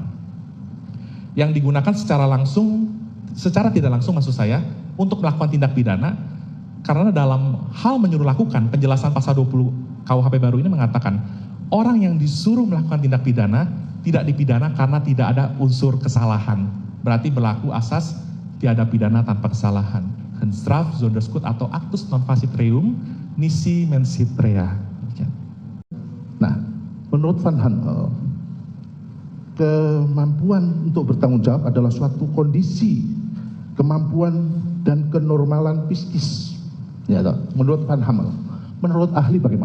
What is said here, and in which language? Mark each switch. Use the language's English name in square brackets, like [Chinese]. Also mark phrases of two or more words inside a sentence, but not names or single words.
[Indonesian] Yang digunakan secara langsung, secara tidak langsung maksud saya, untuk melakukan tindak pidana, karena dalam hal menyuruh lakukan, penjelasan pasal 20 KUHP baru ini mengatakan, orang yang disuruh melakukan tindak pidana tidak dipidana karena tidak ada unsur kesalahan. Berarti berlaku asas tiada pidana tanpa kesalahan. [Dutch] Hensstraf, Zonderskut [Latin] atau actus non facit reum, nisi mensit rea. [Indonesian] Nah, menurut Van Hammel, kemampuan untuk bertanggung jawab adalah suatu kondisi, kemampuan dan kenormalan psikis. Ya, menurut Van Hammel. Menurut ahli bagaimana?